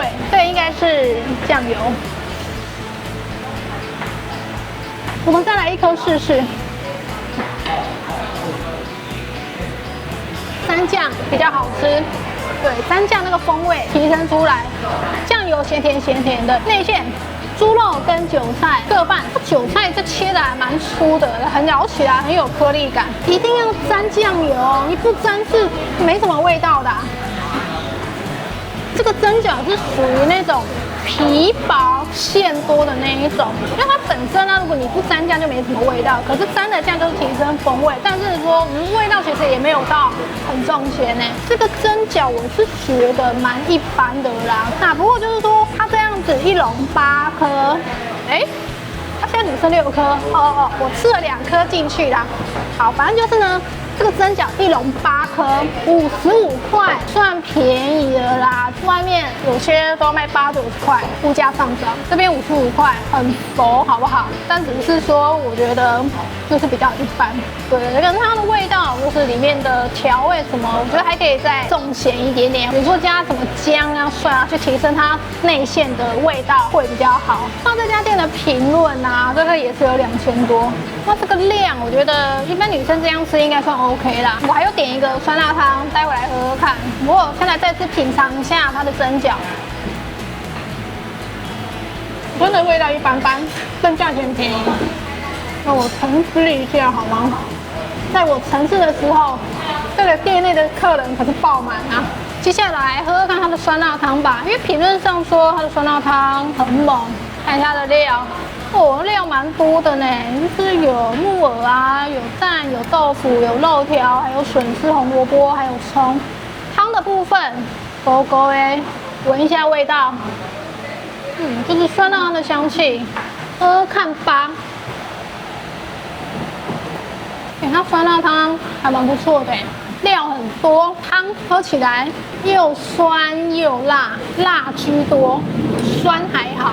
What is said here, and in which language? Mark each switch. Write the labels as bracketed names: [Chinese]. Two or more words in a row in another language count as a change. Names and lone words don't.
[Chinese] 這應該是醬油，我們再來1顆試試。3醬比較好吃，對，3醬那個風味提升出來，醬油鹹甜的，內餡。豬肉跟韭菜各半，韭菜這切的還蠻粗的，很咬起來很有顆粒感。一定要沾醬油，你不沾是沒什麼味道的。這個蒸餃是屬於那種皮薄餡多的那一種，因為它本身呢，如果你不沾醬就沒什麼味道，可是沾了醬就是提升風味，但是說味道其實也沒有到很重鹹呢。這個蒸餃我是覺得蠻一般的啦，那不過就是說它這樣子一籠8顆，它現在只剩6顆哦，我吃了2 顆進去啦。好，反正就是呢。這個蒸餃一籠8顆，55塊，算便宜了啦。外面有些都要賣80、90塊，物價上漲。這邊55塊，很佛，好不好？但只是說，我覺得就是比較一般。對，跟它的味道，就是裡面的調味什麼，我覺得還可以再重鹹一點點。比如說加什麼薑啊、蒜啊，去提升它內餡的味道會比較好。那這家店的評論啊，這個也是有2000多。那這個量，我覺得一般女生這樣吃應該算OK 啦。我還有點一個酸辣湯，待會來喝喝看。不過現在再次品嘗一下它的蒸餃，真的味道一般般，但價錢便宜。那我沉思一下好嗎？在我沉思的時候，這個店內的客人可是爆滿啊。接下來喝喝看它的酸辣湯吧，因為評論上說它的酸辣湯很猛。看一下它的料。哦，料蠻多的呢，就是有木耳啊，有蛋，有豆腐，有肉條，還有筍絲、紅蘿蔔，還有蔥。湯的部分，勾勾哎，聞一下味道，就是酸辣湯的香氣，喝喝看吧。它酸辣湯還蠻不錯的，料很多，湯喝起來又酸又辣，辣居多，酸還好。